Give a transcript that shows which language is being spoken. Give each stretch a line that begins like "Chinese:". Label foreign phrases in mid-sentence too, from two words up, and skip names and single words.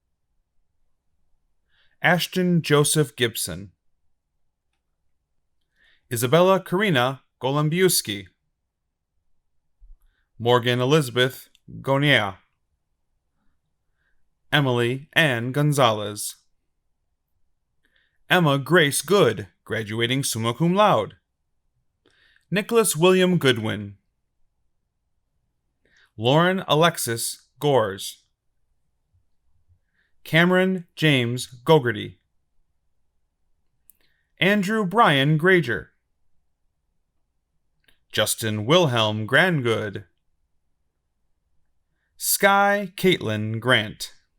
English: Ashton Joseph Gibson, Isabella Karina Golembiewski, Morgan Elizabeth Gonier, Emily Ann Gonzalez, Emma Grace Good, graduating
Latin: summa cum laude.
English: Nicholas William Goodwin, Lauren Alexis Gores, Cameron James Gogarty, Andrew Brian Granger, Justin Wilhelm Grangood, Sky Caitlin Grant,